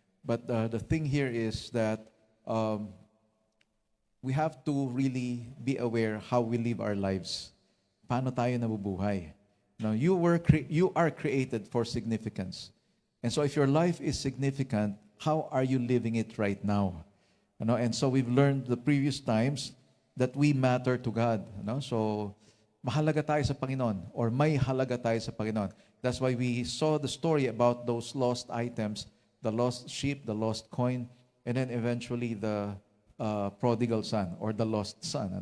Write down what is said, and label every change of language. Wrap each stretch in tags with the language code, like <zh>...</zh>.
<en>But the thing here is that we have to really be aware how we live our lives.</en> <tl>Paano tayo nabubuhay?</tl> <en>You are created for significance. And so if your life is significant, how are you living it right now? And so we've learned the previous times that we matter to God.</en> <tl>So mahalaga tayo sa Panginoon, or may halaga tayo sa Panginoon.</tl> <en>That's why we saw the story about those lost items, the lost sheep, the lost coin, and then eventually the prodigal son or the lost son.</en>